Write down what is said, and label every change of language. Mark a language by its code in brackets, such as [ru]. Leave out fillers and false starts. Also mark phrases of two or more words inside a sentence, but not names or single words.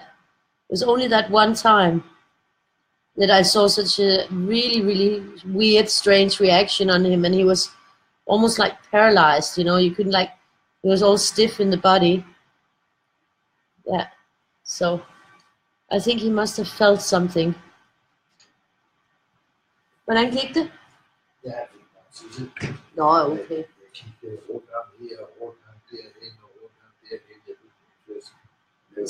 [en] It was only that one time that I saw such a really, really weird, strange reaction on him, and he was almost like paralyzed, you know, you couldn't like, he was all stiff in the body. Yeah, so I think he must have felt something. [da] Hvordan gik det? Ja, det er godt sige. Nå, okay. Jeg kiggede rundt om her og rundt om derhen og rundt om derhen.